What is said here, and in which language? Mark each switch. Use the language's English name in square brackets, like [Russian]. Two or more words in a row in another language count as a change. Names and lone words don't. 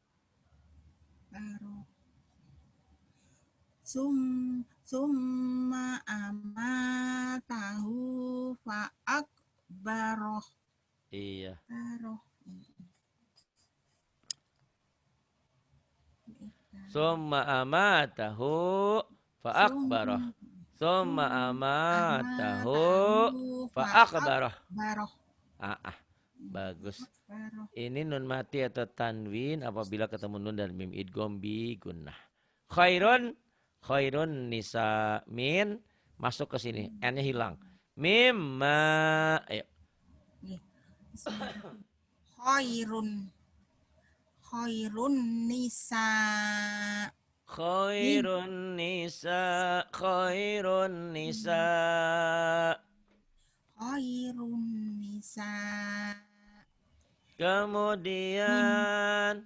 [Arabic] ثم أماته فأقبره. [Indonesian] Iya. [Arabic] ثم أماته فأقبره. ثم أماته فأقبره. [Indonesian] Bagus. Ini nun mati atau tanwin apabila ketemu nun dan mim [Arabic] إدغام بغنة. خير نساء من [Indonesian] masuk ke sini, n-nya hilang. Mimma. Ayo. [Arabic] خير نساء. خير نساء. [Indonesian] Kemudian